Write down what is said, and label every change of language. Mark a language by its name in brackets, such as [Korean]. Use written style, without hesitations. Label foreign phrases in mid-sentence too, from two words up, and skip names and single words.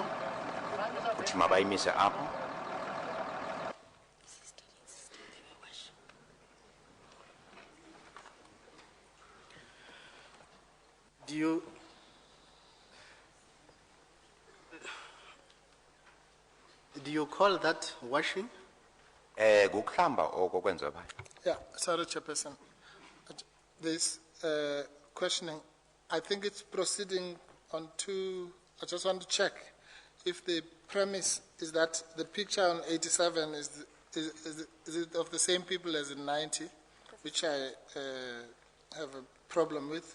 [Xhosa] Uthi mabayimise apho. [English] Do you call that washing? [Xhosa] Kuhlamba oko kwenziwa phaya. [English] Yeah, sorry, Chairperson. This questioning, I think it's proceeding on two. I just want to check if the premise is that the picture on 87 is it of the same people as in 90, which I have a problem with.